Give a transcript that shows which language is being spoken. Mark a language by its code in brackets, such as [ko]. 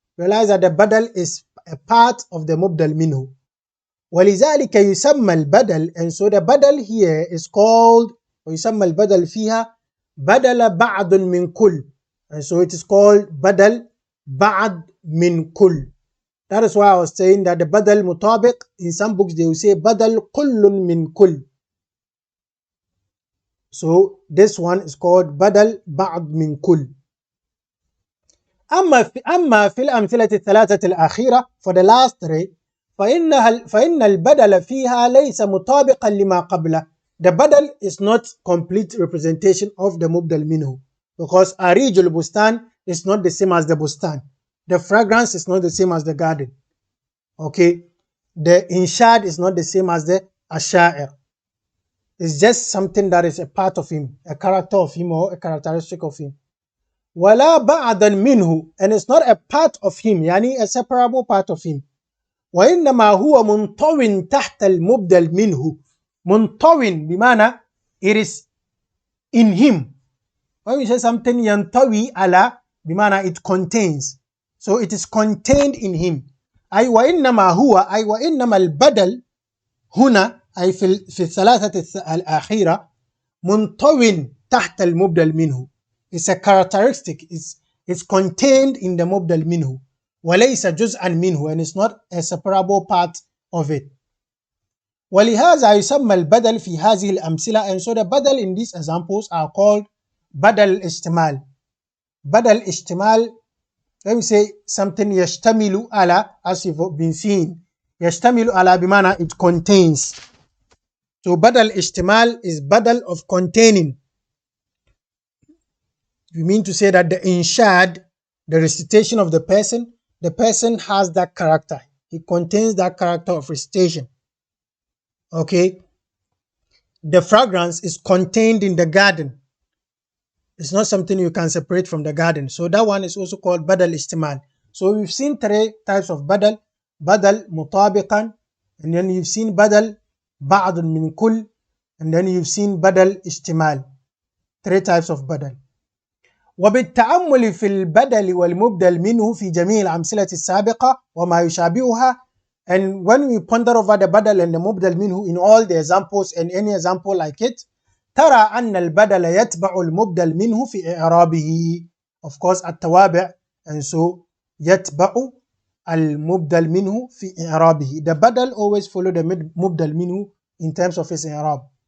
[en] Realize that the بدل is a part of the مبدل منه. [ar] ولذلك يسمى البدل, [en] and so the [ar] بدل [en] here is called, [ar] ويسمى البدل فيها بدل بعض من كل, [en] and so it is called [ar] بدل بعض من كل. [en] That is why I was saying that the بدل مطابق, in some books they will say بدل كل من كل. So this one is called بدل بعض من كل. [ar] أما في الأمثلة الثلاثة الأخيرة, [en] for the last three, [ar] فإن البدل فيها ليس مطابقا لما قبله. [en] The بدل is not complete representation of the مبدل منه, because [ar] أريج البستان [en] is not the same as the bustan. The fragrance is not the same as the garden. Okay, the inshad is not the same as the ashair. It's just something that is a part of him, a character of him or a characteristic of him. [ar] ولا بعضا منه, [en] and it's not a part of him, يعني a separable part of him. [ar] وإنما هو منطو تحت المبدل منه. منطو بمعنى [en] it is in him. When we say something [ar] ينطوي على بمعنى [en] it contains, so it is contained in him. [ar] أي وإنما هو, أي وإنما البدل هنا, أي في الثلاثة الأخيرة منطو تحت المبدل منه. [en] It's a characteristic, it's contained in the مبدل منه. [ar] وليس جزءا منه, [en] and it's not a separable part of it. [ar] ولهذا يسمى البدل في هذه الأمثلة, [en] and so the بدل in these examples are called بدل اشتمال. بدل اشتمال, let me say something يشتمل على, as you've been seeing, [ar] يشتمل على بمعنى [en] it contains. So بدل اشتمال is بدل of containing. You mean to say that the inshad, the recitation of the person has that character. It contains that character of recitation. Okay. The fragrance is contained in the garden. It's not something you can separate from the garden. So that one is also called badal istimal. So we've seen three types of badal. Badal mutabiqan, and then you've seen badal ba'dun min kull, and then you've seen badal istimal. Three types of badal. [ar] وبالتأمل في البدل والمبدل منه في جميع الأمثلة السابقة وما يشابهها, [en] and when we ponder over the badal and the mubdal minhu in all the examples and any example like it, [ar] ترى أن البدل يتبع المبدل منه في إعرابه, [en] of course [ar] التوابع, [en] and so [ar] يتبع المبدل منه في إعرابه. [en] The badal always follow the mubdal minhu in terms of his إعراب.